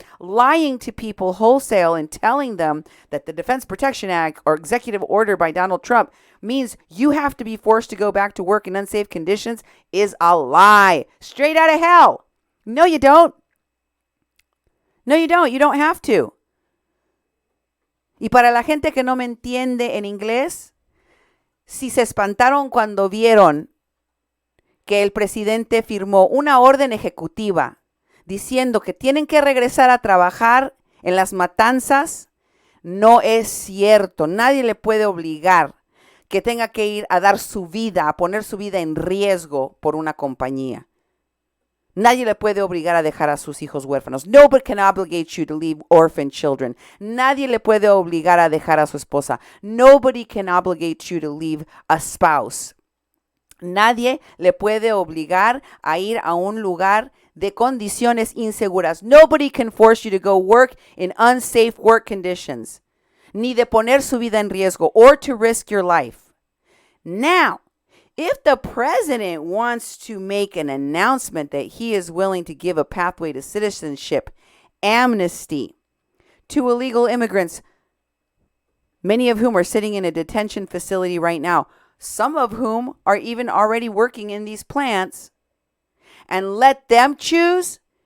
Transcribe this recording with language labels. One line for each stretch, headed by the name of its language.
English: Lying to people wholesale and telling them that the Defense Protection Act or executive order by Donald Trump means you have to be forced to go back to work in unsafe conditions is a lie. Straight out of hell. No, you don't. No, you don't. You don't have to.
Spanish: Y para la gente que no me entiende en inglés, si se espantaron cuando vieron que el presidente firmó una orden ejecutiva diciendo que tienen que regresar a trabajar en las matanzas, no es cierto. Nadie le puede obligar que tenga que ir a dar su vida, a poner su vida en riesgo por una compañía. Nadie le puede obligar a dejar a sus hijos huérfanos.
English: Nobody can obligate you to leave orphan children.
Spanish: Nadie le puede obligar a dejar a su esposa.
English: Nobody can obligate you to leave a spouse.
Spanish: Nadie le puede obligar a ir a un lugar de condiciones inseguras.
English: Nobody can force you to go work in unsafe work conditions.
Spanish: Ni de poner su vida en riesgo
English: or to risk your life. Now, if the president wants to make an announcement that he is willing to give a pathway to citizenship, amnesty to illegal immigrants, many of whom are sitting in a detention facility right now, some of whom are even already working in these plants, and let them choose.